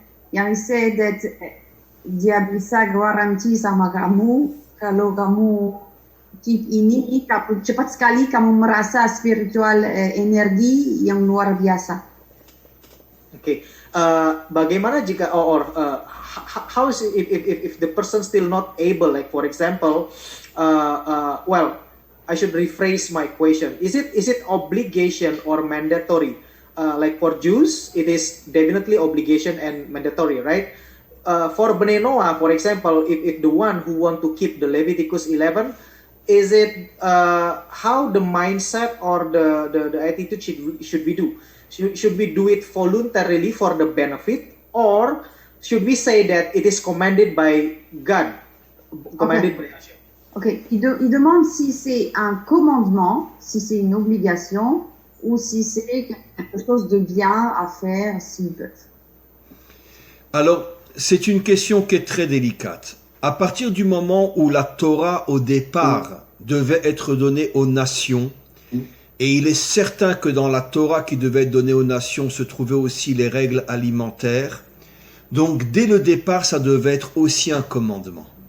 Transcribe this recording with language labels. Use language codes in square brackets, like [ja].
[id] Yang [en] said that [id] dia bisa garanti sama kamu kalau kamu keep ini cepat sekali kamu merasa spiritual energi yang luar biasa. Okay. Bagaimana jika [en] how is if the person still not able, like for example, well, I should rephrase my question. Is it obligation or mandatory? Like for Jews, it is definitely obligation and mandatory, right? For Bnei Noah, for example, if the one who want to keep the Leviticus 11, is it how the mindset or the attitude should we do? Should we do it voluntarily for the benefit, or should we say that it is commanded by God, commanded by Hashem? [fr] Ok, il demande si c'est un commandement, si c'est une obligation, ou si c'est quelque chose de bien à faire s'ils peuvent. Alors, c'est une question qui est très délicate. À partir du moment où la Torah, au départ, devait être donnée aux nations, et il est certain que dans la Torah qui devait être donnée aux nations se trouvaient aussi les règles alimentaires, donc dès le départ, ça devait être aussi un commandement.